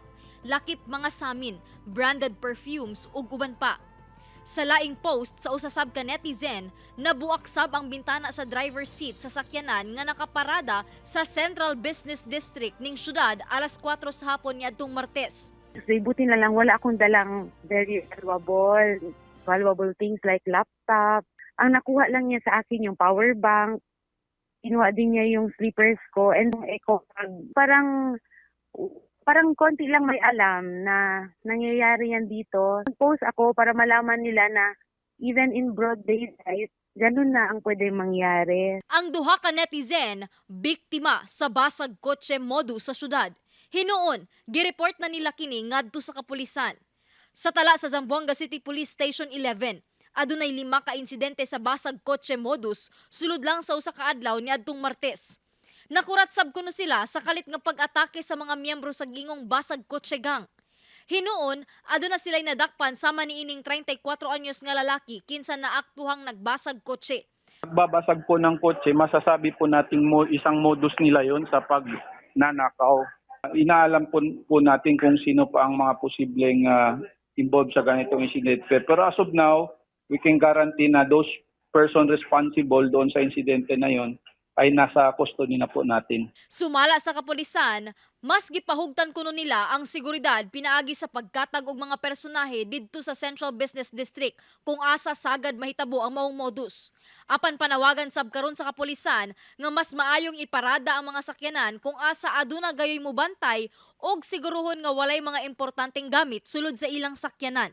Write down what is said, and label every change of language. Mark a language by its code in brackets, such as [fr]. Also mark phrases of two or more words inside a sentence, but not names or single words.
[ceb] Lakip mga samin, [en] branded perfumes [ceb] ug uban pa. Sa laing post sa usasab ka netizen, nabuak sab ang bintana sa [en] driver's seat [ceb] sa sakyanan nga nakaparada sa Central Business District ning syudad alas 4 sa hapon niadtong Martes. [tl] Buti na lang wala akong dalang [en] very valuable things like laptop. [tl] Ang nakuha lang niya sa akin yung [en] power bank. [tl] Kinuha din niya yung slippers ko and [en] eco bag. [tl] Parang konti lang may alam na nangyayari yan dito. Nag-post ako para malaman nila na [en] even in broad daylight, [tl] ganun na ang pwede mangyari. [ceb] Ang duha ka netizen, biktima sa basag kotse modus sa syudad. Hinuon, gireport na nila kini ngadto sa kapulisan. Sa tala sa Zamboanga City Police Station 11, adunay 5 ka insidente sa basag kotse modus sulod lang sa usa ka adlaw niadtong Martes. Nakurat sab kuno sila sa kalit nga pag-atake sa mga miyembro sa gingong basag kotse gang. Hinuon, aduna sila'y nadakpan sama niining 34 anyos nga lalaki kinsa naaktuhang nagbasag kotse. [tl] Pagbabasag po ng kotse, masasabi po natin isang modus nila yon sa pagnanakaw. Inaalam po natin kung sino pa ang mga posibleng involved sa ganitong incident. Pero [en] as of now, we can guarantee [tl] na [en] those person responsible [tl] doon sa insidente na yon ay nasa custody na po natin. [ceb] Sumala sa kapulisan, mas gipahugtan kuno nila ang seguridad pinaagi sa pagkatag og mga personahe didto sa Central Business District kung asa sagad mahitabo ang maong modus. Apan panawagan sab karon sa kapulisan nga mas maayong iparada ang mga sakyanan kung asa aduna gayoy mobantay og siguruhon nga walay mga importanteng gamit sulod sa ilang sakyanan.